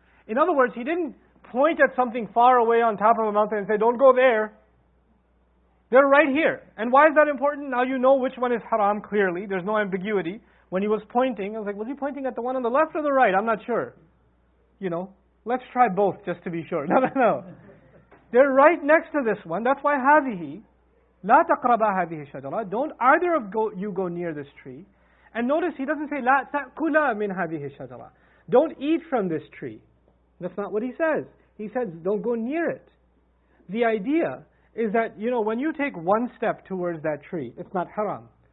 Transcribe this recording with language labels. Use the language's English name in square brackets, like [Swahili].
[English] In other words, He didn't point at something far away on top of a mountain and say, don't go there. They're right here. And why is that important? Now you know which one is haram clearly. There's no ambiguity. When He was pointing, I was like, was He pointing at the one on the left or the right? I'm not sure. Let's try both just to be sure. No. They're right next to this one. That's why [Arabic] هذه لا تقربا هذه الشجرة. [English] Don't either of you go near this tree. And notice He doesn't say [Arabic] لا تأكلا من هذه الشجرة. [English] Don't eat from this tree. That's not what He says. He says don't go near it. The idea is that, when you take one step towards that tree, it's not haram.